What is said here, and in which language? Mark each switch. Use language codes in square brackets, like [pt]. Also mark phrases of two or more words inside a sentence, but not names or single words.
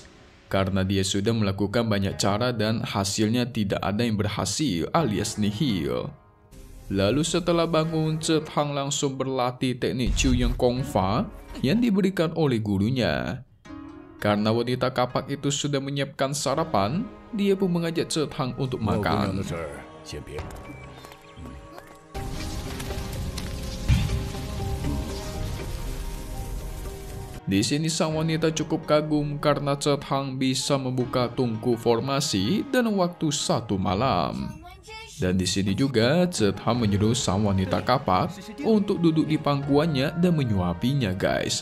[id] Karena dia sudah melakukan banyak cara dan hasilnya tidak ada yang berhasil alias nihil. Lalu setelah bangun, Cethang langsung berlatih teknik Ciu Yang Gongfa yang diberikan oleh gurunya. Karena wanita kapak itu sudah menyiapkan sarapan, dia pun mengajak Cethang untuk [zh] 莫姑娘 [id] makan. [zh] 的事儿先别。 [id] Di sini sang wanita cukup kagum karena Cethang bisa membuka tungku formasi dalam waktu 1 malam. Dan di sini juga Cethang menyuruh sang wanita kapak untuk duduk di pangkuannya dan menyuapinya guys.